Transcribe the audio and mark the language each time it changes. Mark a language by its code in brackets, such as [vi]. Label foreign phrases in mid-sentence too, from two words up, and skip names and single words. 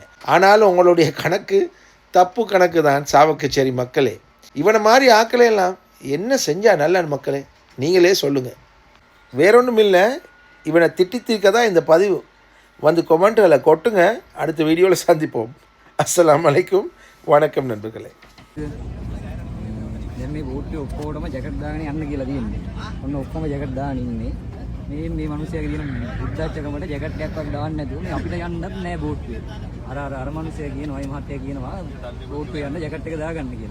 [ta] ஆனாலும் உங்களுடைய கணக்கு தப்பு கணக்கு தான் சாவகச்சேரி மக்களே. இவனை மாதிரி ஆக்கலையெல்லாம் என்ன செஞ்சால் நல்ல மக்களே, நீங்களே சொல்லுங்கள். வேறொன்றும் இல்லை, இவனை திட்டி தீர்க்க தான் இந்த பதிவு. வந்து கொமெண்ட்களை கொட்டுங்க. அடுத்த வீடியோவில் சந்திப்போம். [ar] السلام عليكم. [ta] வணக்கம் நண்பர்களே. [si] දැන් මේ බෝට්ටේ ඔක්කොටම ජැකට් දාගෙන යන්න කියලා තියෙන්නේ. ඔන්න ඔක්කොම ජැකට් දාගෙන ඉන්නේ. මේ මිනිස්සයාගේ තියෙන බුද්ධාචකමට ජැකට් එකක්වත් දාන්න නැතුව මේ අපිට යන්නත් නෑ බෝට්ටුවේ. අර මිනිස්සයා කියනවා, මේ මහත්තයා කියනවා බෝට්ටුවේ යන්න ජැකට් එක දාගන්න කියලා.